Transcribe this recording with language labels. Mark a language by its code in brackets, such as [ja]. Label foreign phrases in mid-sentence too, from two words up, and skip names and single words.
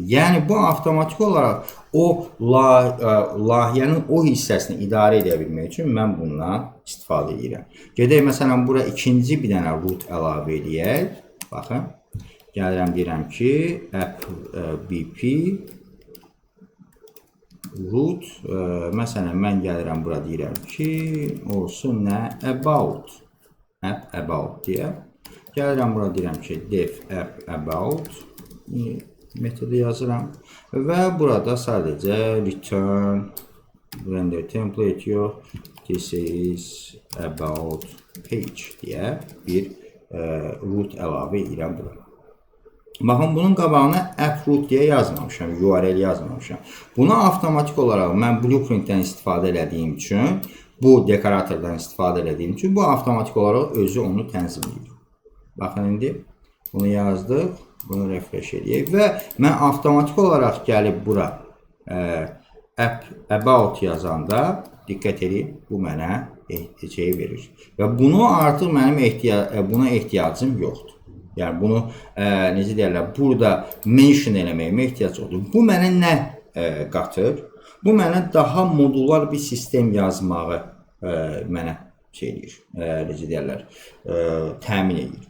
[az] Yəni, bu avtomatik olaraq o layihənin o hissəsini idarə edə bilmək üçün mən bundan istifadə edirəm. Gedək, məsələn, bura ikinci bir dənə root əlavə edək. Baxın, gəlirəm, deyirəm ki, [en] app BP root, [az] məsələn, mən gəlirəm bura deyirəm ki, olsun nə? About. [en] App about [az] deyə. Gəlirəm bura deyirəm ki, [en] def app about [az] metodu yazıram və burada sadəcə [en] return render template [az] yox, [en] this is about page [az] deyə bir root əlavə edirəm bura. Baxın, bunun qabağına [en] app root [az] deyə yazmamışam, URL yazmamışam. Bunu avtomatik olaraq mən blueprintdən istifadə edədiyim üçün, bu dekoratordan istifadə edədiyim üçün, bu avtomatik olaraq özü onu tənzimləyir. Baxın, indi bunu yazdıq, bunu refresh edəyək və mən avtomatik olaraq gəlib bura [en] app about [az] yazanda, diqqət edin, bu mənə şey verir. Və bunu artıq mənim buna ehtiyacım yoxdur. Yəni bunu necə deyirlər, burada mention eləməyimə ehtiyac oldu. Bu mənə nə qatır? Bu mənə daha modular bir sistem yazmağı mənə şey edir, necə deyirlər, təmin edir.